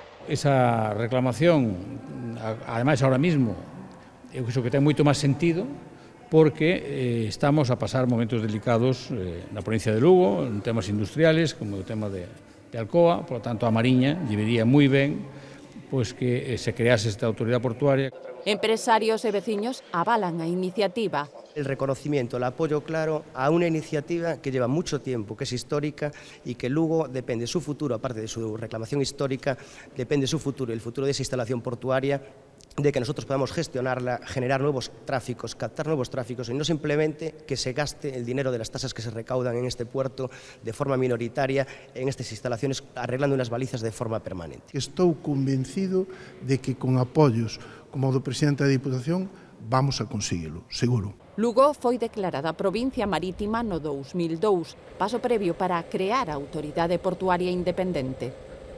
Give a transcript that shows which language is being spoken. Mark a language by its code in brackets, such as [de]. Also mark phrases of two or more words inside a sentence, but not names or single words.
[gl] Esa reclamación, ademais, [es] ahora mismo, [gl] eu creo que ten moito máis sentido porque estamos a pasar momentos delicados na provincia de Lugo, en [es] temas industriales, [gl] como o tema de Alcoa, [es] por lo tanto [gl] a Mariña lle vería moi ben pois que se crease esta autoridade portuaria. Empresarios e veciños avalan a iniciativa. [es] El reconocimiento, el apoyo claro a una iniciativa que lleva mucho tiempo, que es histórica y que Lugo depende su futuro, aparte de su reclamación histórica, depende su futuro, el futuro de esa instalación portuaria, de que nosotros podamos gestionarla, generar nuevos tráficos, captar nuevos tráficos y no simplemente que se gaste el dinero de las tasas que se recaudan en este puerto de forma minoritaria en estas instalaciones arreglando unas balizas de forma permanente. [gl] Estou convencido de que con apoios como o do presidente da Diputación [es] vamos a [gl] conseguilo, seguro. Lugo foi declarada provincia marítima no 2002, paso previo para crear a autoridade portuaria independente.